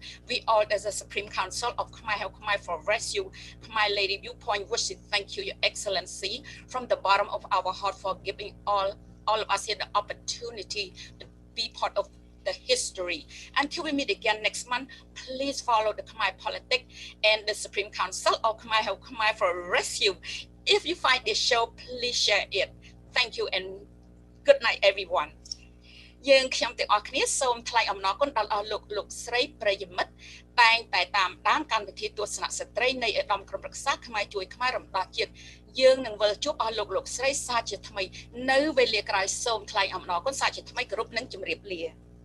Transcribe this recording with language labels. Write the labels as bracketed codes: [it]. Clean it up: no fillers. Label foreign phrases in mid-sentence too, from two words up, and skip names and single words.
[en] We all as a Supreme Council of Khmer for Rescue, Khmer Lady Viewpoint wish to thank you, Your Excellency, from the bottom of our heart for giving all of us here the opportunity to be part of the history. Until we meet again next month, please follow the Khmer Politics and the Supreme Council of Khmer for Rescue. If you find this show, please share it. Thank you and good night, everyone. [km] យើងខ្ញុំទាំងអស់គ្នាសូមថ្លែងអំណរគុណដល់អស់លោកស្រីប្រិយមិត្តតែងតែតាមដានកម្មវិធីទស្សនៈស្ត្រីនៃឧត្តមក្រុមប្រឹក្សាខ្មែរជួយខ្មែររំដោះជាតិយើងនឹងវិលជួបអស់លោកស្រីសាជាថ្មីនៅវេលាក្រោយសូមថ្លែងអំណរគុណសាជាថ្មីគ្រប់នឹងជម្រាបលា